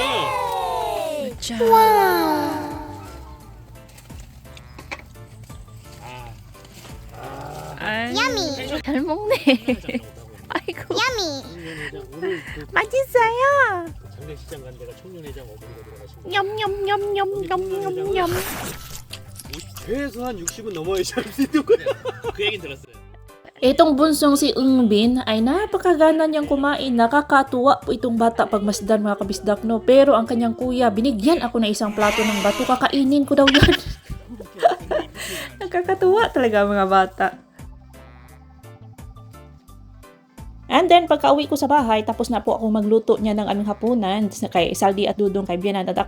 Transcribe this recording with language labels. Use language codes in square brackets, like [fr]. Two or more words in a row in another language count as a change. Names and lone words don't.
[ko] 자, 야미. 잘 먹네. 아이고, 오늘 그 맛있어요. 장례식장 간 데가 청년회장 어머니가 돌아가신 거. 냠냠냠냠냠냠냠. 최소한 60은 넘어야지 할 수 있는 거야. 그 얘긴 들었어요. [tl] Itong bunsong si Ungbin ay napakagana niyang kumain. Nakakatuwa po itong bata pag masdan mga kabisdak, no? Pero ang kanyang kuya, binigyan ako ng isang plato ng bato. Kakainin ko daw yan. Nakakatuwa talaga mga bata. [en] And then, [tl] pagka-uwi ko sa bahay, tapos na po ako magluto niya ng aming hapunan kay Saldi at Dudong, kay Bianan at ako.